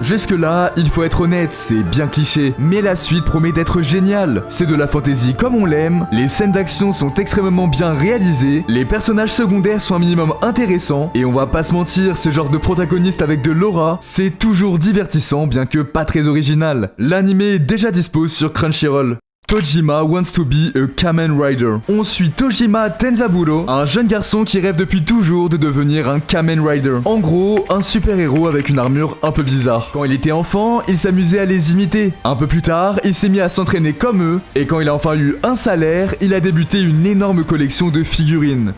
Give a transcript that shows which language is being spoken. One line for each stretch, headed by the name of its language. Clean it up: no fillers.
French: Jusque là, il faut être honnête, c'est bien cliché, mais la suite promet d'être géniale. C'est de la fantaisie comme on l'aime, les scènes d'action sont extrêmement bien réalisées, les personnages secondaires sont un minimum intéressants, et on va pas se mentir, ce genre de protagoniste avec de l'aura, c'est toujours divertissant bien que pas très original. L'anime est déjà dispo sur Crunchyroll.
English: Tojima wants to be a Kamen Rider.
French: On suit Tojima Tenzaburo, un jeune garçon qui rêve depuis toujours de devenir un Kamen Rider. En gros, un super-héros avec une armure un peu bizarre. Quand il était enfant, il s'amusait à les imiter. Un peu plus tard, il s'est mis à s'entraîner comme eux, et quand il a enfin eu un salaire, il a débuté une énorme collection de figurines.